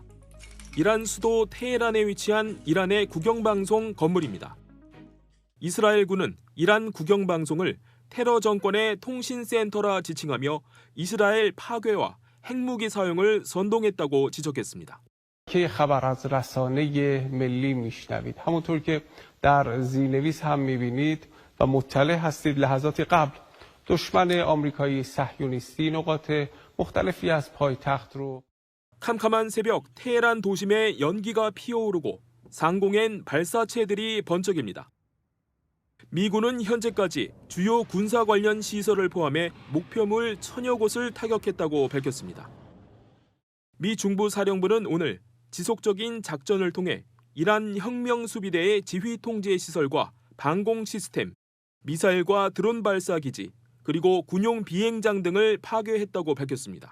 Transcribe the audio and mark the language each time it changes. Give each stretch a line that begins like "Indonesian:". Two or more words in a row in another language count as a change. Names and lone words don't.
Korean: 이란 수도 테헤란에 위치한 이란의 국영방송 건물입니다. 이스라엘군은 이란 국영방송을 테러 정권의 통신센터라 지칭하며 이스라엘 파괴와 핵무기 사용을 선동했다고 지적했습니다.
Persian: خبر از رسانه ملی میشنوید همونطور که در زیرنویس هم میبینید و مطلع هستید لحظات قبل دشمن آمریکایی صهیونیستی نقاط مختلفی از پایتخت رو
Korean: 캄캄한 새벽 테헤란 도심에 연기가 피어오르고 상공엔 발사체들이 번쩍입니다. 미군은 현재까지 주요 군사 관련 시설을 포함해 목표물 1000여 곳을 타격했다고 밝혔습니다. 미 중부사령부는 오늘 지속적인 작전을 통해 이란 혁명수비대의 지휘 통제 시설과 방공 시스템, 미사일과 드론 발사 기지, 그리고 군용 비행장 등을 파괴했다고 밝혔습니다.